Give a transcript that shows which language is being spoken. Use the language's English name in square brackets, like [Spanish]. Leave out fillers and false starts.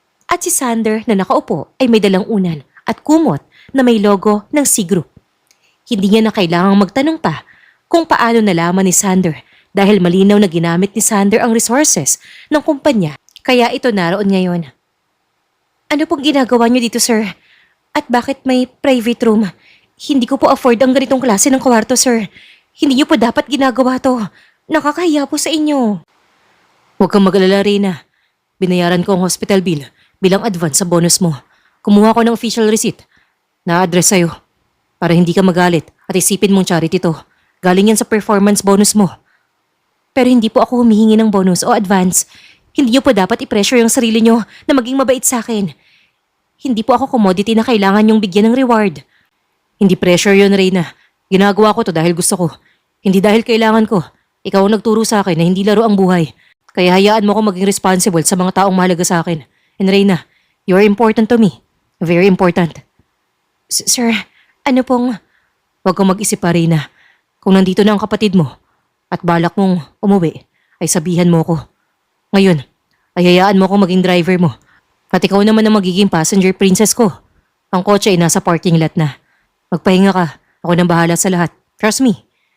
[Filipino] At si Sander na nakaupo ay may dalang unan at kumot na may logo ng C Group. Hindi niya na kailangang magtanong pa kung paano nalaman ni Sander dahil malinaw na ginamit ni Sander ang resources ng kumpanya kaya ito naroon ngayon. Ano pong ginagawa niyo dito, sir? At bakit may private room? Hindi ko po afford ang ganitong klase ng kwarto, sir. Hindi niyo po dapat ginagawa to. Nakakahiya po sa inyo. Huwag kang mag-alala, Reyna. Binayaran ko ang hospital bill bilang advance sa bonus mo. Kumuha ko ng official receipt na address sa'yo para hindi ka magalit at isipin mong charity to. Galing yan sa performance bonus mo. Pero hindi po ako humihingi ng bonus o advance. Hindi niyo po dapat i-pressure yung sarili niyo na maging mabait sa akin. Hindi po ako commodity na kailangan yung bigyan ng reward. Hindi pressure yun, Reyna. Ginagawa ko to dahil gusto ko. Hindi dahil kailangan ko. Ikaw ang nagturo sa akin na hindi laro ang buhay. Kaya hayaan mo ko maging responsible sa mga taong mahalaga sa akin. [English] And Reyna, you're important to me. Very important. [Filipino] Sir, ano pong... Huwag kang mag-isip pa, Reyna. Kung nandito na ang kapatid mo at balak mong umuwi, ay sabihan mo ko. Ngayon, ay hayaan mo ko maging driver mo. At ikaw naman ang magiging passenger princess ko. Ang kotse ay nasa parking lot na. Magpahinga ka. Ako nang bahala sa lahat. [English] Trust me.